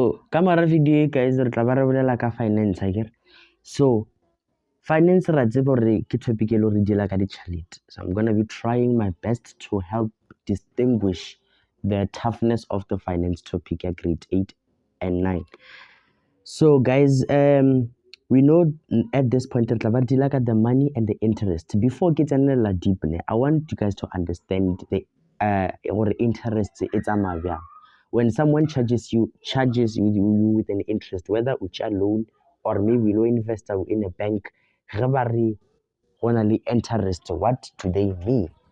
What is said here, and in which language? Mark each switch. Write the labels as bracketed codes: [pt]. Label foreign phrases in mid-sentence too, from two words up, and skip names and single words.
[st] Kamera [en] video guys [st] re tla ba re bolela ka finance akere. So finance ra tseba hore ke topic e le hore dila ka ditjhelete. [en] So I'm going to be trying my best to help distinguish the toughness of the finance topic at grade 8 and 9. So guys, we know at this point [st] re tla ba dila ka [en] the money and the interest. Before [st] ke tsenela [en] deep I want you guys to understand the interest it's a when someone charges you with an interest, whether it's a loan or maybe no investor in a bank, interest, what do they mean?